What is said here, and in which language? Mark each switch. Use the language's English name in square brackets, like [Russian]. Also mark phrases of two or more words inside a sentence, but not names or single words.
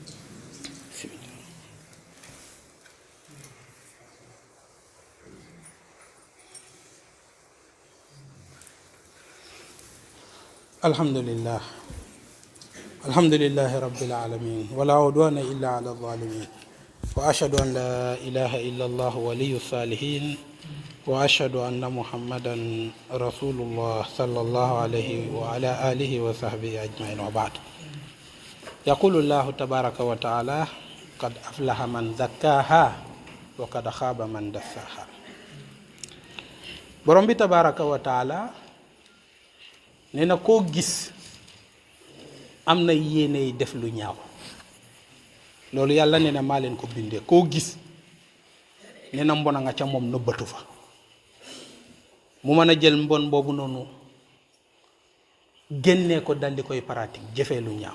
[Arabic] الحمد لله رب العالمين ولا عدوان إلا على الظالمين وأشهد أن لا إله إلا الله ولي الصالحين وأشهد أن محمدا رسول الله صلى الله عليه وعلى آله وصحبه أجمعين وبعد. يقول الله تبارك وتعالى قد أفلح من زكاها وقد خاب من دساها. [Wolof] borom bi [Arabic] تبارك وتعالى [Wolof] nee na koo gis am na yéeney def lu ñaaw, loolu yàlla nee na maa leen ko bindee. koo gis nee na mbon a nga ca moom nëbbatu fa, mu mën a jël mbon boobu noonu génnee ko dal di koy pratique jëfee lu ñaaw.